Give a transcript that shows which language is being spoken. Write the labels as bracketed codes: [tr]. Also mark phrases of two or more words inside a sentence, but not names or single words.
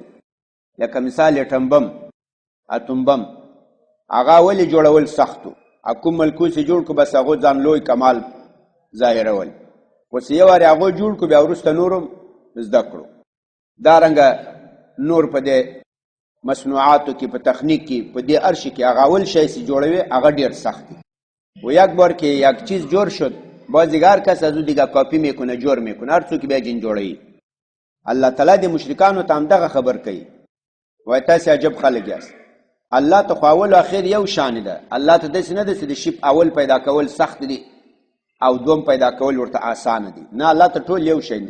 [ps] لکه مثال اټم بم، اتم بم، هغه ولې جوړول سختو، کوم ملکو چې جوړ کو بس هغه ځان لوی کمال ظاهرول. اوس یو وارې هغه جوړ کو بیا وروسته نورم زده کړو. دارنګه نور په دې مصنوعاتو کې، په تخنیک کې، په دې ارشي کې هغه اول شی چې جوړوي هغه ډیر سخت دی. [fa] و یک بار که یک چیز جور شد باز دیگر کس از او دیگر کاپی میکنه، جور میکنه، [ps] هر څوک بیا جن جوړوي. الله تعالی د مشرکانو ته هم دغه خبر کوي. وایي تاسې عجب خلک یاست. الله ته خو اول و اخر یو شان ده. الله ته داسې نه ده چې د شي اول پیدا کول سخت دي او دوم پیدا کول ورته آسانه دي. نه، الله ته ټول یو شی دي.